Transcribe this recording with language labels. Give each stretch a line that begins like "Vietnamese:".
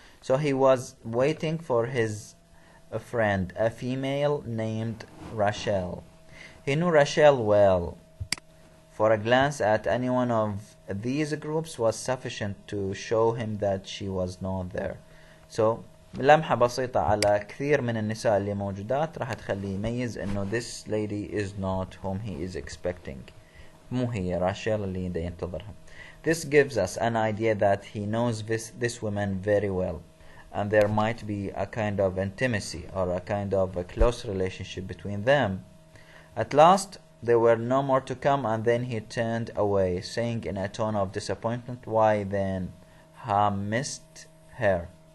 English: So he was waiting for his friend, a female named Rachel. He knew Rachel well. For a glance at any one of these groups was sufficient to show him that she was not there. So
Arabic: لمحة بسيطة على كثير من النساء اللي موجودات راح تخليه يميز انه
English: this lady is not whom he is expecting.
Arabic: مو هي راشيل اللي دا ينتظرها.
English: This gives us an idea that he knows this woman very well, and there might be a kind of intimacy or a kind of a close relationship between them. At last there were no more to come, and then he turned away, saying in a tone of disappointment, "Why then, ha missed her."